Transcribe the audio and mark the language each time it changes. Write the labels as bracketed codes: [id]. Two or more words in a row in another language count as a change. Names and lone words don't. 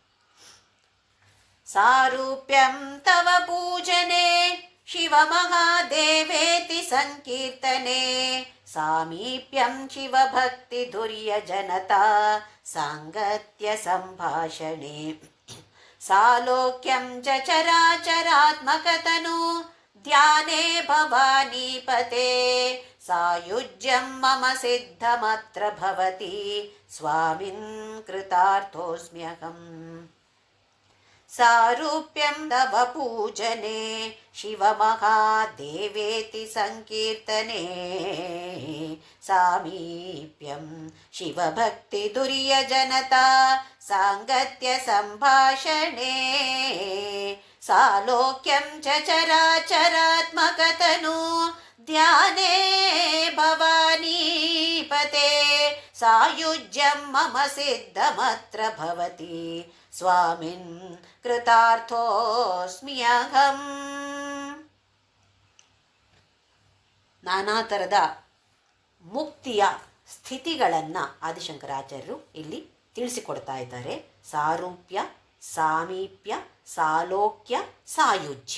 [sa] ಸಾರೂಪ್ಯಂ ತವ ಪೂಜನೆ ಶಿವ ಮಹಾದೇವೇತಿ ಸಂಕೀರ್ತನೆ ಸಾಮೀಪ್ಯಂ ಶಿವ ಭಕ್ತಿ ಧುರ್ಯ ಜನತಾ ಸಾಂಗತ್ಯ ಸಂಭಾಷಣೆ ಸಾಲೋಕ್ಯಂ ಚ ಚರಾಚರಾತ್ಮಕತನು ಧ್ಯಾನೇ ಭವಾನೀಪತೆ ಸಾಯುಜ್ಯಂ ಮಮ ಸಿದ್ಧಮತ್ರ ಭವತಿ ಸ್ವಾಮಿನ್ ಕೃತಾರ್ಥೋಸ್ಮ್ಯಹಂ. ಸಾರೂಪ್ಯಂ ತವ ಪೂಜನೆ ಶಿವ ಮಹಾದೇವೇತಿ ಸಂಕೀರ್ತನೆ ಸಾಮೀಪ್ಯಂ ಶಿವ ಭಕ್ತಿ ದುರ್ಯ ಜನತಾ ಸಾಂಗತ್ಯ ಸಂಭಾಷಣೆ ಸಾಲೋಕ್ಯಂ ಚ ಚರಾಚರಾತ್ಮಕತನು ಧ್ಯಾನೇ ಭವಾನೀಪತೆ ಸಾಯುಜ್ಯಂ ಮಮ ಸಿದ್ಧಮತ್ರ ಭವತಿ ಸ್ವಾಮಿನ್ ಕೃತಾರ್ಥೋಸ್ಮ್ಯಹಂ. [kn] ನಾನಾ ಥರದ ಮುಕ್ತಿಯ ಸ್ಥಿತಿಗಳನ್ನು ಆದಿಶಂಕರಾಚಾರ್ಯರು ಇಲ್ಲಿ ತಿಳಿಸಿಕೊಡ್ತಾ ಇದ್ದಾರೆ. ಸಾರೂಪ್ಯ, ಸಾಮೀಪ್ಯ, ಸಾಲೋಕ್ಯ, ಸಾಯುಜ್ಯ.